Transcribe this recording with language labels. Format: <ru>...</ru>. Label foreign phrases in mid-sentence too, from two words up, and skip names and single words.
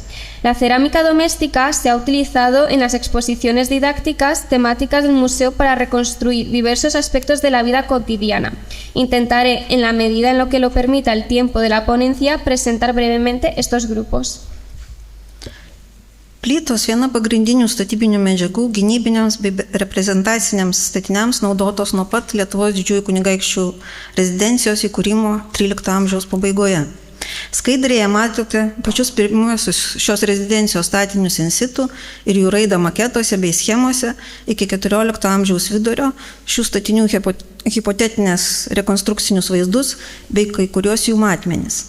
<es>La cerámica doméstica se ha utilizado en las exposiciones didácticas temáticas del museo para reconstruir diversos aspectos de la vida cotidiana. Intentaré, en la medida en lo que lo permita el tiempo de la ponencia, presentar brevemente estos grupos.</es> <lt>Plytos viena pagrindinių statybinių medžiagų gynybiniams bei reprezentaciniams statiniams naudotos nuo pat Lietuvos didžiųjų kunigaikščių rezidencijos įkūrimo 13 amžiaus pabaigoje. Skaidrėje matote pačius pirmuosius šios rezidencijos statinius</lt> <la>in situ</la> <lt>ir jų raidą maketuose bei schemose iki 14 amžiaus vidurio, šių statinių hipotetinės rekonstrukcinius vaizdus bei kai kurios jų matmenis.</lt>